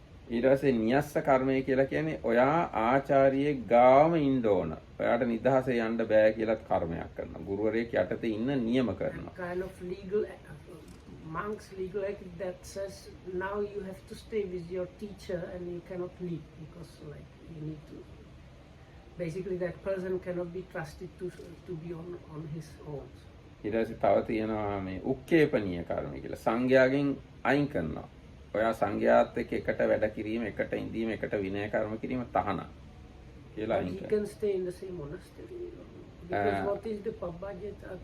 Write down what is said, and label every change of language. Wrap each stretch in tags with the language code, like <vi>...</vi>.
<si>ඊට පස්සේ නියස්ස කර්මය කියලා කියන්නේ ඔයා ආචාර්යයේ ගාම ඉන්න ඕන. ඔයාට නිදහසේ යන්න බෑ කියලා කර්මයක් කරනවා. ගුරුවරයෙක් යටතේ ඉන්න නියම කරනවා.</si> <en>Kind of legal monk's legal act that says now you have to stay with your teacher and you cannot leave because like you need to. Basically, that person cannot be trusted to be on his own.</en> <si>ඊට පස්සේ තව තියෙනවා මේ උක්කේපනීය කර්ම කියලා. සංඝයාගෙන් අයින් කරනවා. ඔයා සංඝයාත් එක්ක එකට වැඩ කිරීම, එකට ඉඳීම, එකට විනය කර්ම කිරීම තහනම් කියලා අයින්</si> <en>He</en> <si>කරනවා.</si> <en>can stay in the same monastery. Because what is the pabbajet?</en>